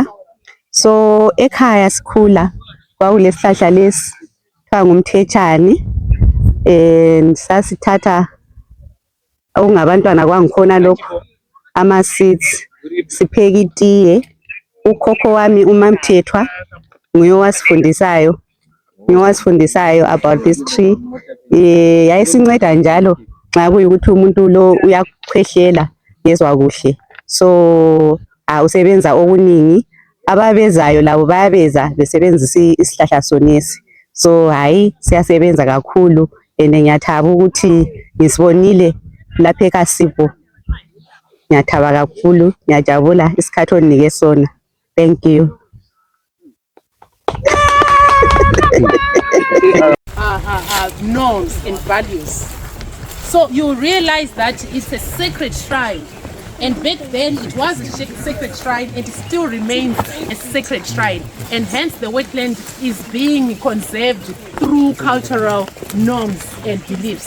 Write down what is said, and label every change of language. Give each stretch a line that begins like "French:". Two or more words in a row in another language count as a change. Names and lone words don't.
North Ndebele: So ekhaya sikhula kwakulesihlahla lesi kuthiwa ngumthethane, and sasithatha okungabantwana kwangikhona lokho ama seeds sipheka itiye. Ukhokho wami uMamthethwa nguye owasifundisayo
English: about this tree.
North Ndebele: Yayisinceda njalo nxa kuyikuthi umuntu lo uyakhwehlela ngezwa kuhle, so usebenza okuningi. Ababezayo labo bayabeza besebenzisa isihlahla sonesi, so hayi siyasebenza kakhulu, and ngiyathaba ukuthi ngisibonile lapha eKasibo. Ngiyathaba kakhulu, ngiyajabula isikhathi onike sona.
English: Thank you. Norms and values. So you realize that it's a sacred shrine, and back then it was a sacred shrine and it still remains a sacred shrine, and hence the wetland is being conserved through cultural norms and beliefs.